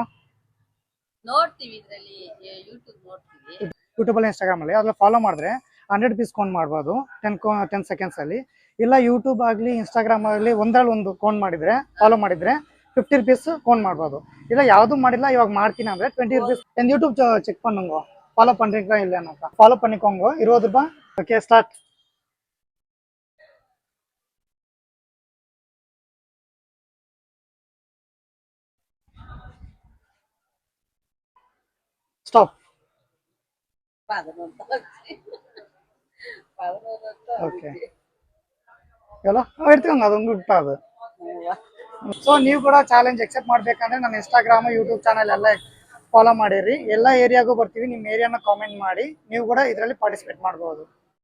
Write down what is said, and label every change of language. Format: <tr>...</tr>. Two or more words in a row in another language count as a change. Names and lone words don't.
<kn>ನೋಡ್ತೀವಿ, ಇದರಲ್ಲಿ ಯೂಟ್ಯೂಬ್ ನೋಡ್ತೀವಿ. ಯೂಟ್ಯೂಬಲ್ಲಿ ಇನ್ಸ್ಟಾಗ್ರಾಮಲ್ಲಿ ಅದ್ರಲ್ಲಿ ಫಾಲೋ ಮಾಡಿದ್ರೆ ₹100 ಕೌಂಟ್ ಮಾಡ್ಬೋದು 10 seconds ಅಲ್ಲಿ. ಇಲ್ಲ ಯೂಟ್ಯೂಬ್ ಆಗಲಿ ಇನ್ಸ್ಟಾಗ್ರಾಮ್ ಆಗಲಿ ಒಂದರಲ್ಲಿ ಒಂದು ಕೌಂಟ್ ಮಾಡಿದರೆ ಫಾಲೋ ಮಾಡಿದರೆ ₹50 ಕೌಂಟ್ ಮಾಡ್ಬೋದು. ಇಲ್ಲ ಯಾವುದು ಮಾಡಿಲ್ಲ ಇವಾಗ ಮಾಡ್ತೀನಿ ಅಂದರೆ ₹20.</kn> <ta>என் யூடியூப் செக் பண்ணுங்க, ஃபாலோ பண்ணுறீங்களா இல்லைன்னாக்கா ஃபாலோ பண்ணிக்கோங்க.</ta> <en>₹20. okay, start. stop.</en> <ta>ஓகே, எவ்வளோ எடுத்துக்கோங்க, அது உங்களுக்கு அது.</ta> <kn>ಸೊ ನೀವು ಕೂಡ</kn> <en>challenge accept</en> <kn>ಮಾಡ್ಬೇಕಂದ್ರೆ ನನ್ನ ಇನ್ಸ್ಟಾಗ್ರಾಮ್ ಯೂಟ್ಯೂಬ್ ಚಾನಲ್ ಎಲ್ಲ ಫಾಲೋ ಮಾಡಿರಿ. ಎಲ್ಲ ಏರಿಯಾಗೂ ಬರ್ತೀವಿ. ನಿಮ್ಮ ಏರಿಯಾನ ಕಾಮೆಂಟ್ ಮಾಡಿ ನೀವು ಕೂಡ ಇದರಲ್ಲಿ ಪಾರ್ಟಿಸಿಪೇಟ್ ಮಾಡ್ಬೋದು.</kn>